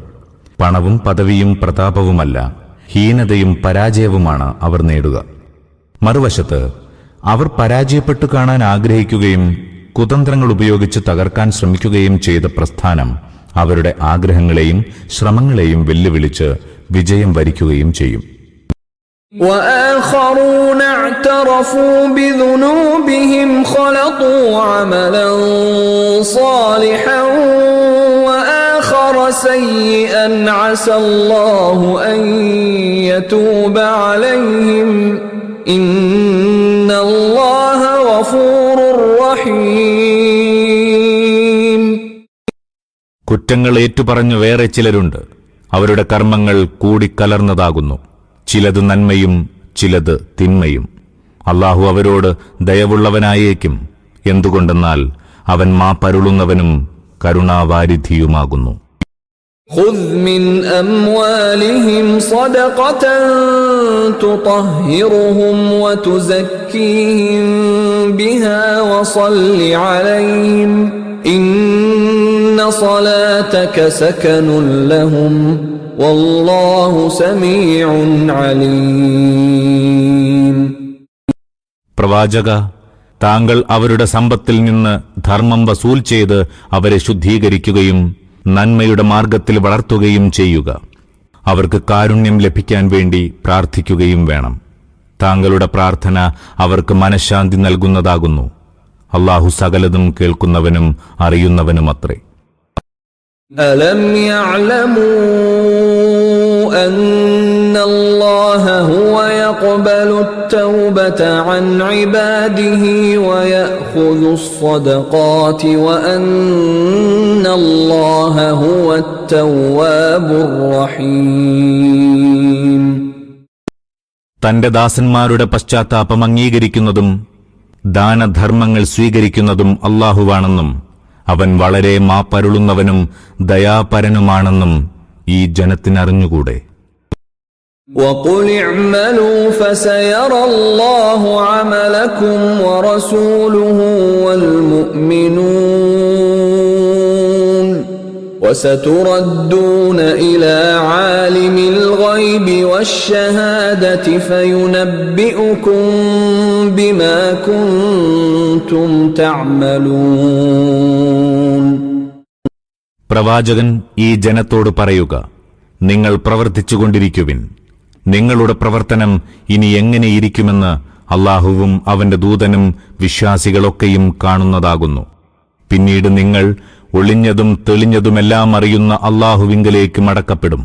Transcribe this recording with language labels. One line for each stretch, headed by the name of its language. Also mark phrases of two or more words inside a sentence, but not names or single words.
Malayalam: പണവും പദവിയും പ്രതാപവുമല്ല, ഹീനതയും പരാജയവുമാണ് അവർ നേടുക. മറുവശത്ത് അവർ പരാജയപ്പെട്ടു കാണാൻ ആഗ്രഹിക്കുകയും കുതന്ത്രങ്ങൾ ഉപയോഗിച്ച് തകർക്കാൻ ശ്രമിക്കുകയും ചെയ്ത പ്രസ്ഥാനം അവരുടെ ആഗ്രഹങ്ങളെയും ശ്രമങ്ങളെയും വെല്ലുവിളിച്ച് വിജയം വരിക്കുകയും ചെയ്യും.
Arabic: وَآخَرُونَ اعْتَرَفُوا بِذُنُوبِهِمْ خَلَطُوا عَمَلًا صَالِحًا وَآخَرَ سَيِّئًا عَسَى اللَّهُ أَن يَتُوبَ عَلَيْهِمْ إِنَّ اللَّهَ غَفُورٌ رَّحِيمٌ.
Malayalam: കുറ്റങ്ങൾ ഏറ്റുപറഞ്ഞു വേറെ ചിലരുണ്ട്. അവരുടെ കർമ്മങ്ങൾ കൂടിക്കലർന്നതാകുന്നു. ചിലത് നന്മയും ചിലത് തിന്മയും. അല്ലാഹു അവരോട് ദയവുള്ളവനായേക്കും. എന്തുകൊണ്ടെന്നാൽ അവൻ മാപ്പരുളുന്നവനും കരുണാവാരിധിയുമാകുന്നു.
Arabic: خُذْ مِنْ أَمْوَالِهِمْ صَدَقَةً تُطَهِّرُهُمْ وَتُزَكِّيهِمْ بِهَا وَصَلِّ عَلَيْهِمْ إِنَّ صَلَاتَكَ سَكَنٌ لَهُمْ وَاللَّهُ سَمِيعٌ عَلِيمٌ.
Malayalam: പ്രവാചക, താങ്കൾ അവരുടെ സമ്പത്തിൽ നിന്ന് ധർമ്മം വസൂൽ ചെയ്ത് അവരെ ശുദ്ധീകരിക്കുകയും നന്മയുടെ മാർഗത്തിൽ വളർത്തുകയും ചെയ്യുക. അവർക്ക് കാരുണ്യം ലഭിക്കാൻ വേണ്ടി പ്രാർത്ഥിക്കുകയും വേണം. താങ്കളുടെ പ്രാർത്ഥന അവർക്ക് മനഃശാന്തി നൽകുന്നതാകുന്നു. അല്ലാഹു സകലതും കേൾക്കുന്നവനും അറിയുന്നവനുമത്രേ.
Arabic: أَلَمْ يَعْلَمُوا أَنَّ اللَّهَ هُوَ يَقْبَلُ التَّوْبَةَ عَنْ عِبَادِهِ وَيَأْخُذُ الصَّدَقَاتِ وَأَنَّ اللَّهَ هُوَ التَّوَّابُ الرَّحِيمُ.
Malayalam: തന്റെ ദാസന്മാരുടെ പശ്ചാത്താപം അംഗീകരിക്കുന്നതും ദാനധർമ്മങ്ങൾ സ്വീകരിക്കുന്നതും അല്ലാഹുവാണെന്നും അവൻ വളരെ മാപ്പരുളുന്നവനും ദയാപരനുമാണെന്നും ഈ ജനത്തിനറിഞ്ഞുകൂടെ?
Arabic: وَقُلِ اعْمَلُوا فَسَيَرَى اللَّهُ عَمَلَكُمْ وَرَسُولُهُ وَالْمُؤْمِنُونَ وَسَتُرَدُّونَ إِلَى عَالِمِ الْغَيْبِ وَالشَّهَادَةِ فَيُنَبِّئُكُم بِمَا كُنتُمْ تَعْمَلُونَ.
Malayalam: പ്രവാചകൻ ഈ ജനത്തോട് പറയുക: നിങ്ങൾ പ്രവർത്തിച്ചുകൊണ്ടിരിക്കുവിൻ. നിങ്ങളുടെ പ്രവർത്തനം ഇനി എങ്ങനെയിരിക്കുമെന്ന് അല്ലാഹുവും അവന്റെ ദൂതനും വിശ്വാസികളൊക്കെയും കാണുന്നതാകുന്നു. പിന്നീട് നിങ്ങൾ ഒളിഞ്ഞതും തെളിഞ്ഞതുമെല്ലാം അറിയുന്ന അല്ലാഹുവിങ്കലേക്ക് മടക്കപ്പെടും.